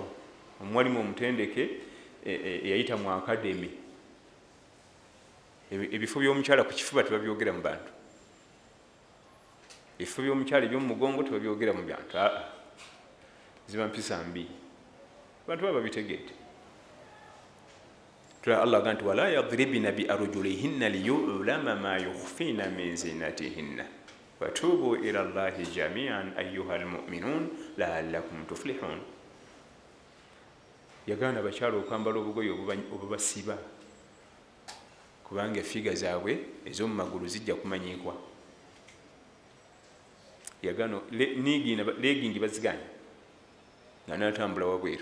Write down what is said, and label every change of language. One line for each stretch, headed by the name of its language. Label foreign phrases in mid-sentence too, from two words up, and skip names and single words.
Ganda: Omwalimu omutendeke eyayita mu akademi, ebifo by'omukyala ku kifuba tebabyogera mu bantu, ebifo by'omukyala eby'omu mugongo tebabyogera mu bantu. Ziba mpisa mbi, abantu baba bitegedde. Allah agamba nti
Arabic: ولا يضربن بأرجلهن ليعلم ما يخفين من زينتهن وتوبوا إلى الله جميعا أيها المؤمنون لعلكم تفلحون.
Ganda: Yagana abakyala okwambala obugoye obubasiba, kubanga efiga zaabwe ez'omu magulu zijja kumanyikwa. Yagana legingi baziganya nga natambula wabweru.